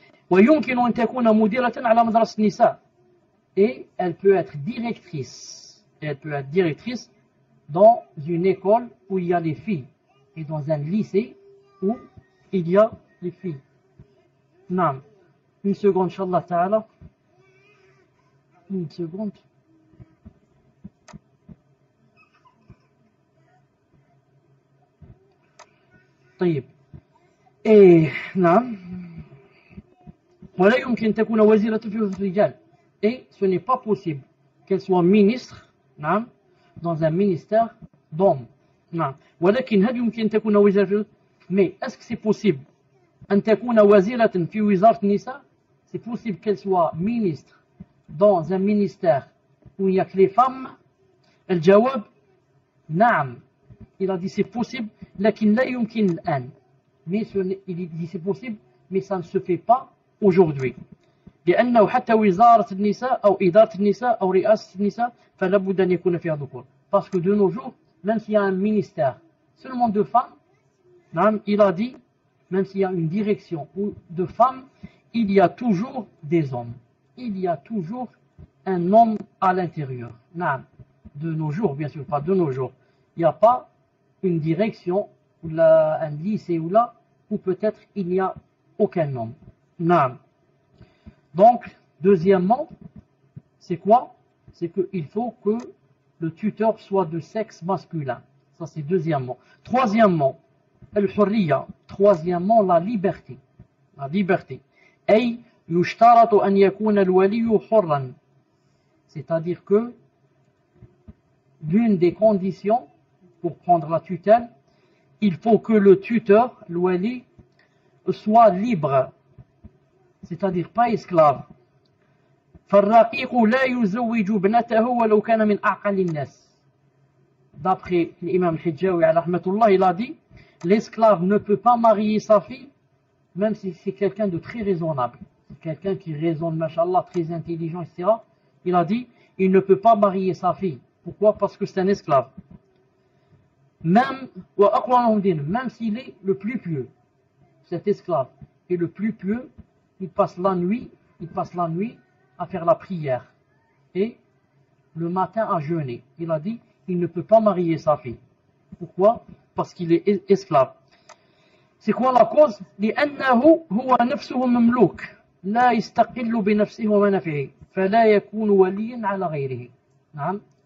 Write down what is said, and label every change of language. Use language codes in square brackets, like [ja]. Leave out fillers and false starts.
[ar] ويمكن أن تكون مديرة على مدرسة النساء. [fr] Et elle peut être directrice. Dans une école où il y a les filles. Et dans un lycée où il y a les filles. Naam. Une seconde, Inch'Allah Ta'ala. Une seconde. [ar] طيب. Et, نعم. ولا يمكن تكون وزيرة في وزارة الرجال. [fr] Et ce n'est pas possible qu'elle soit ministre dans un ministère d'hommes. [ar] ولكن هل يمكن تكون وزيرة؟ [fr] Mais est-ce que c'est possible [ar] أن تكون وزيرة في وزارة النساء؟ [fr] C'est possible qu'elle soit ministre dans un ministère où il n'y a que les femmes? [ar] الجواب نعم. [fr] Il a dit c'est possible, [ar] لكن لا يمكن الآن. [fr] Mais il dit c'est possible, mais ça ne se fait pas aujourd'hui. [ar] لأنه حتى وزارة النساء أو إدارة النساء أو رئاسة النساء فلا بد أن يكون فيها ذكور. [fr] Parce que de nos jours, même s'il y a un ministère seulement de femmes, il a dit, même s'il y a une direction de femmes, il y a toujours des hommes. Il y a toujours un homme à l'intérieur. De nos jours, bien sûr, pas de nos jours. Il n'y a pas une direction, ou un lycée ou là, où peut-être il n'y a aucun homme. Donc, deuxièmement, c'est quoi? C'est qu'il faut que le tuteur soit de sexe masculin. Ça, c'est deuxièmement. Troisièmement, al-hurriya. Troisièmement, la liberté. La liberté. أي [ar] يشترط أن يكون الولي حرا. [fr] C'est-à-dire que l'une des conditions pour prendre la tutelle, il faut que le tuteur, le wali, soit libre, c'est-à-dire pas esclave. [ar] فالرقيق لا يزوج ابنته ولو كان من أعقل الناس. [fr] D'après l'imam al-Hijjawi, il a dit, l'esclave ne peut pas marier sa fille, même si c'est quelqu'un de très raisonnable. Quelqu'un qui raisonne, machallah, très intelligent, etc. Il a dit, il ne peut pas marier sa fille. Pourquoi? Parce que c'est un esclave. Même s'il est le plus pieux, cet esclave est le plus pieux, il passe la nuit à faire la prière et le matin à jeûner. Il a dit, il ne peut pas marier sa fille. Pourquoi? Parce qu'il est esclave. C'est quoi la cause? [ar] لأنه هو نفسه مملوك لا يستقل بنفسه ومنافعه فلا يكون وليا على غيره.